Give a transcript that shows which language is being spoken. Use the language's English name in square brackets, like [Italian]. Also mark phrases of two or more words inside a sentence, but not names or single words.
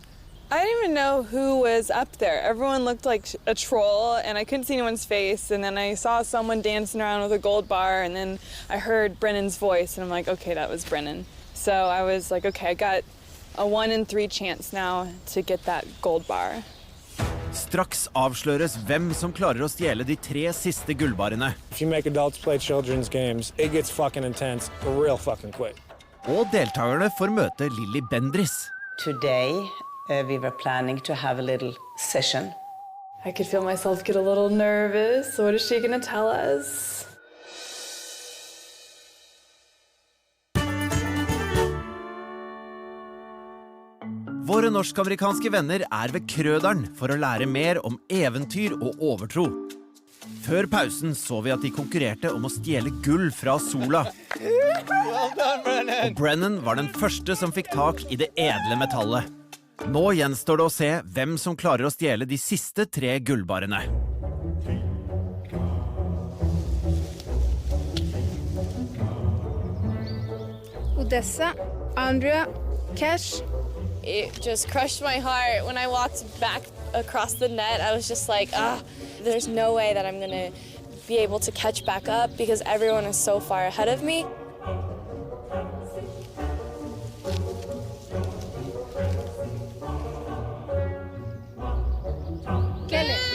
[English] I didn't even know who was up there. Everyone looked like a troll, and I couldn't see anyone's face. And then I saw someone dancing around with a gold bar, and then I heard Brennan's voice, and I'm like, okay, that was Brennan. So I was like, okay, I got a 1 in 3 chance now to get that gold bar. [Norwegian] Straks avsløres hvem som klarer å stjele de 3 siste gullbarene. [English] If you make adults play children's games, it gets fucking intense real fucking quick. [Norwegian] Og deltakerne får møte Lilly Bendriss. [English] Today, we were planning to have a little session. I could feel myself get a little nervous. What is she gonna tell us? [Norwegian] Våre norsk-amerikanske venner er ved krøderen for å lære mer om eventyr og overtro. Før pausen så vi at de konkurrerte om å stjele gull fra sola. Og Brennan var den første som fikk tak i det edle metallet. Nå gjenstår det å se hvem som klarer å stjele de siste 3 gullbarene. [English] Odessa, Andrea, Cash. It just crushed my heart. When I walked back across the net, I was just like, there's no way that I'm gonna be able to catch back up because everyone is so far ahead of me. Kelly.